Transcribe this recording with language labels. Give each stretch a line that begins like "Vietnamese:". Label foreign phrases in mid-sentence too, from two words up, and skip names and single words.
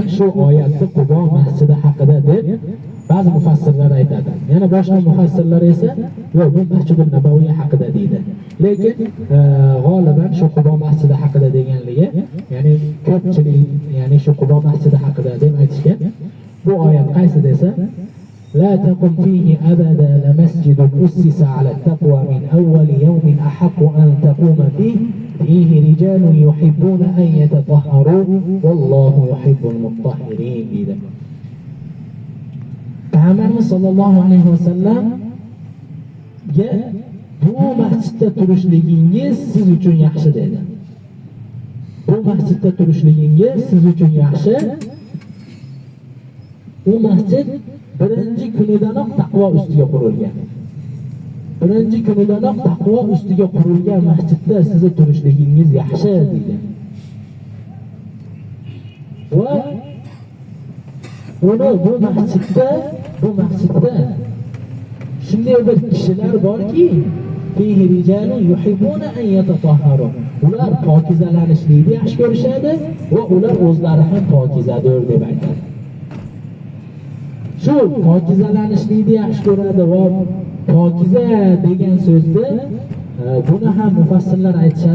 Uzbek: Shu oyatni Qubo masjidi haqida deb ba'zi mufassirlar aytadi. Yana boshqa mufassirlar esa yo'q, bu Masjidul Nabaviy haqida deydi. Lekin g'oliban shu Qubo masjidi haqida deganligi, ya'ni ko'pchilik ya'ni shu Qubo masjidi haqida deb aytishgan. Bu oyat qaysi desa,
Arabic: لا تقم فيه أبدا لمسجد أسس على التقوى من أول يوم أحق أن تقوم فيه رجال يحبون أن يتطهروا والله يحب المطهرين dedi.
Uzbek: Payg'ambarimiz
Arabic: صلى الله عليه وسلم
Uzbek: bu masjidda turishligingiz siz uchun yaxshi dedi. Bu masjidda turishligingiz siz uchun yaxshi. Bu masjid birinchi kunidanoq taqvo ustiga qurilgan. Birinchi kunidanoq taqvo ustiga qurilgan masjidda sizni turishligingiz yaxshi dedi. Va bu masjidda shunday bir kishilar borki,
Arabic: فيه رجال يحبون أن يتطهروا.
Uzbek: Ular pokizalanishlikni yaxshi ko'rishadi va ular o'zlari ham pokizadir deb aytadi. Shu pokizalanishlikni yaxshi ko'radi va pokiza degan so'zni buni ham mufassirlar aytishadi.